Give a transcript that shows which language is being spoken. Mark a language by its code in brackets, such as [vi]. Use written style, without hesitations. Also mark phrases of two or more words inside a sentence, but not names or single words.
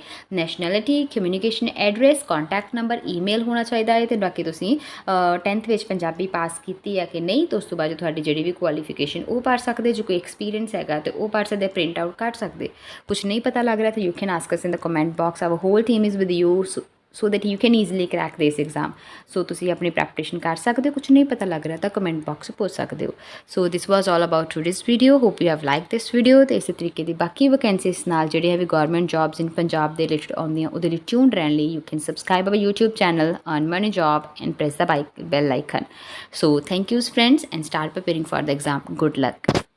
[en] nationality, communication address, contact number, email [pa] ਹੋਣਾ ਚਾਹੀਦਾ ਹੈ। ਅਤੇ ਬਾਕੀ ਤੁਸੀਂ 10th ਵਿੱਚ ਪੰਜਾਬੀ ਪਾਸ ਕੀਤੀ ਹੈ ਕਿ ਨਹੀਂ, ਤਾਂ ਉਸ ਤੋਂ ਬਾਅਦ ਤੁਹਾਡੀ ਜਿਹੜੀ ਵੀ ਕੁਆਲੀਫਿਕੇਸ਼ਨ ਉਹ ਭਰ ਸਕਦੇ। ਜੇ ਕੋਈ ਐਕਸਪੀਰੀਅੰਸ ਹੈਗਾ ਤਾਂ ਉਹ ਭਰ ਸਕਦੇ, [en] print out [pa] ਕੱਢ ਸਕਦੇ। ਕੁਛ ਨਹੀਂ ਪਤਾ ਲੱਗ ਰਿਹਾ ਤਾਂ [en] you can ask us in the comment box. our whole team is with you so that you can easily crack this exam। [pa] so ਤੁਸੀਂ ਆਪਣੀ ਪ੍ਰੈਪਰੇਸ਼ਨ ਕਰ ਸਕਦੇ ਹੋ। ਕੁਝ ਨਹੀਂ ਪਤਾ ਲੱਗ ਰਿਹਾ ਤਾਂ [en] comment box [pa] 'ਚ ਪੁੱਛ ਸਕਦੇ ਹੋ। [en] so this was all about today's video, hope you have liked this video। [pa] ਤੇ ਇਸੇ ਤਰੀਕੇ ਦੀ ਬਾਕੀ ਵੈਕੈਂਸੀਜ਼ ਨਾਲ ਜਿਹੜੇ ਹੈ ਵੀ [en] government jobs in Punjab [pa] ਦੇ ਰਿਲੇਟਡ ਆਉਂਦੀਆਂ, ਉਹਦੇ ਲਈ ਟਿਊਨ ਰਹਿਣ ਲਈ [en] you can subscribe our YouTube channel Earn Money Job and press the bell icon। so thank you friends and start preparing for the exam। good luck।